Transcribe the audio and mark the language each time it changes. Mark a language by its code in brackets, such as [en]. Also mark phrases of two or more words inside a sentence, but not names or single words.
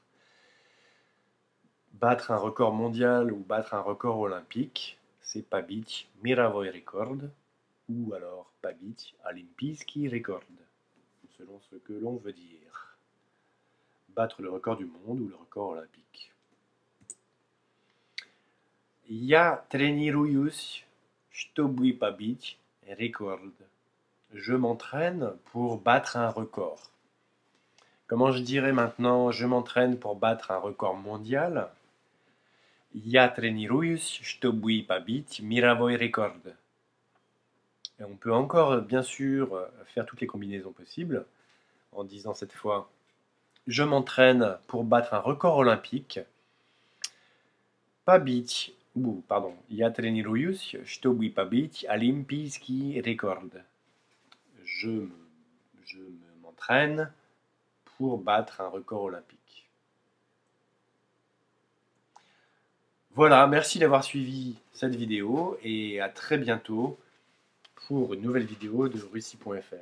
[fr] Battre un record mondial ou battre un record olympique, c'est [ru] побить мировой рекорд [fr] ou alors [ru] побить олимпийский рекорд, [fr] selon ce que l'on veut dire. Battre le record du monde ou le record olympique. [ru] Я тренируюсь, чтобы побить рекорд. [fr] Je m'entraîne pour battre un record. Comment je dirais maintenant je m'entraîne pour battre un record mondial? [ru] Я тренируюсь, чтобы побить мировой рекорд. [fr] Et on peut encore, bien sûr, faire toutes les combinaisons possibles en disant cette fois je m'entraîne pour battre un record olympique. [ru] Побить, pardon, я тренируюсь, чтобы побить олимпийский рекорд. [fr] Je m'entraîne pour battre un record olympique. Voilà, merci d'avoir suivi cette vidéo et à très bientôt pour une nouvelle vidéo de Russie.fr.